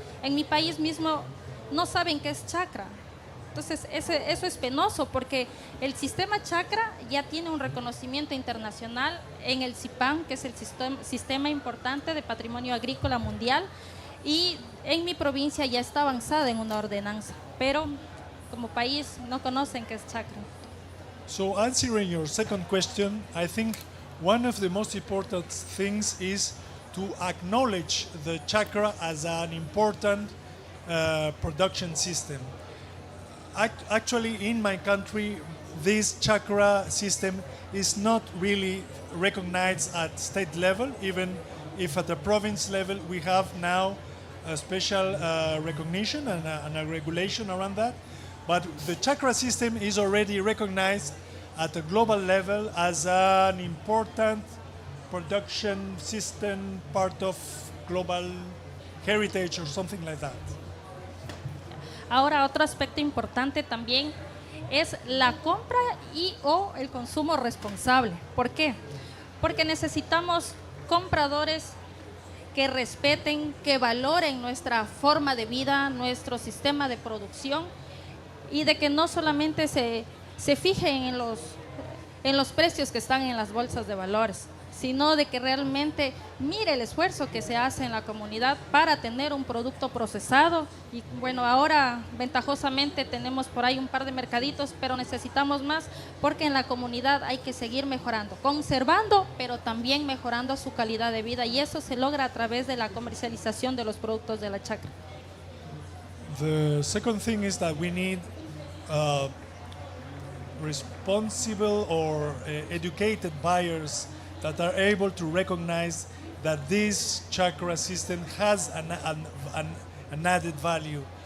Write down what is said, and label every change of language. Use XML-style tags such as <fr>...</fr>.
<es>En mi país mismo no saben qué es chacra. Entonces, eso es penoso porque el sistema chacra ya tiene un reconocimiento internacional en el CIPAM, que es el sistema importante de patrimonio agrícola mundial, y en mi provincia ya está avanzada en una ordenanza, pero como país no conocen qué es chacra.</es> <en>So answering your second question, I think one of the most important things is to acknowledge the chakra as an important production system. Actually, in my country, this chakra system is not really recognized at state level, even if at the province level we have now a special recognition and a regulation around that. But the chakra system is already recognized at a global level as an important production system, part of global heritage or something like that.</en> <es>Ahora, otro aspecto importante también es la compra y o el consumo responsable. ¿Por qué? Porque necesitamos compradores que respeten, que valoren nuestra forma de vida, nuestro sistema de producción, y de que no solamente se se fije en los precios que están en las bolsas de valores, sino de que realmente mire el esfuerzo que se hace en la comunidad para tener un producto procesado. Y bueno, ahora ventajosamente tenemos por ahí un par de mercaditos, pero necesitamos más porque en la comunidad hay que seguir mejorando, conservando, pero también mejorando su calidad de vida, y eso se logra a través de la comercialización de los productos de la chacra.</es> <en>The second thing is that we need responsible or educated buyers that are able to recognize that this chakra system has an added value.</en>